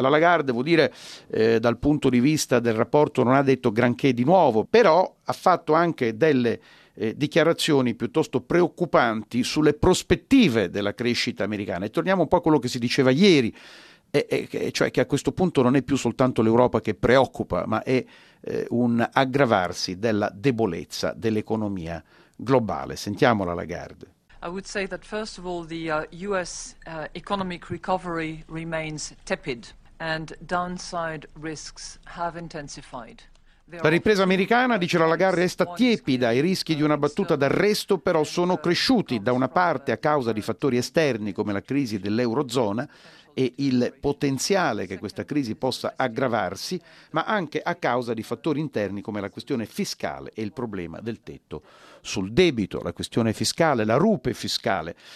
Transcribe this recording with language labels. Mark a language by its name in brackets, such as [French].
[Italian] La Lagarde, devo dire, dal punto di vista del rapporto non ha detto granché di nuovo, però ha fatto anche delle dichiarazioni piuttosto preoccupanti sulle prospettive della crescita americana. E torniamo un po' a quello che si diceva ieri, cioè che a questo punto non è più soltanto l'Europa che preoccupa, ma è un aggravarsi della debolezza dell'economia globale. Sentiamola Lagarde. [English] I would say that first of all the US economic recovery remains tepid and downside risks have intensified. [Italian] La ripresa americana, dice la Lagarde, resta tiepida, i rischi di una battuta d'arresto però sono cresciuti, da una parte a causa di fattori esterni come la crisi dell'Eurozona e il potenziale che questa crisi possa aggravarsi, ma anche a causa di fattori interni come la questione fiscale e il problema del tetto sul debito, la questione fiscale, la rupe fiscale.